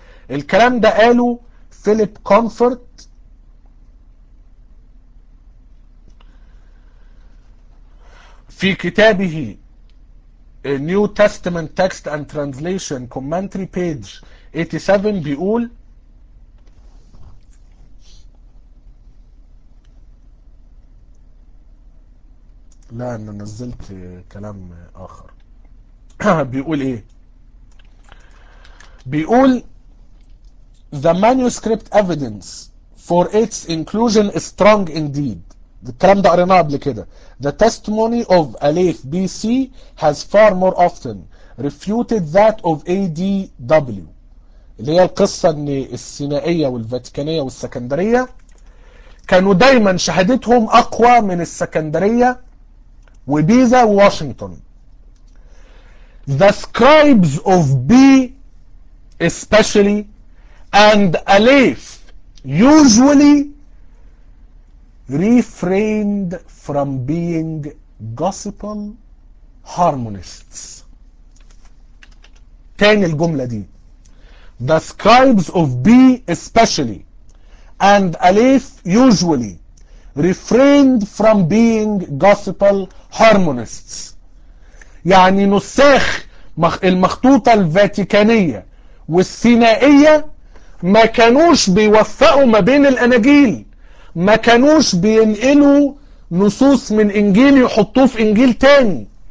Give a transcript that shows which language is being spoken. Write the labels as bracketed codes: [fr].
[ar] الكلام ده قاله فيليب كونفورت في كتابه New Testament Text and Translation Commentary page 87. بيقول لا انا نزلت كلام اخر. بيقول ايه؟ بيقول [en] The manuscript evidence for its inclusion is strong indeed. [ar] الكلام ده قريناه قبل كده. [en] The testimony of Aleph BC has far more often refuted that of ADW. [ar] اللي هي القصة ان السينائية والفاتيكانية والسكندرية كانوا دايما شهادتهم اقوى من السكندرية وبيزا وواشنطن. [en] The scribes of B especially and Aleph usually refrained from being gospel harmonists. [ar] تاني الجملة دي. [en] The scribes of B especially and Aleph usually refrained from being gospel harmonists. [ar] يعني نساخ المخطوطة الفاتيكانية والسينائية ما كانوش بيوفقوا ما بين الأناجيل، ما كانوش بينقلوا نصوص من إنجيل يحطوه في إنجيل تاني.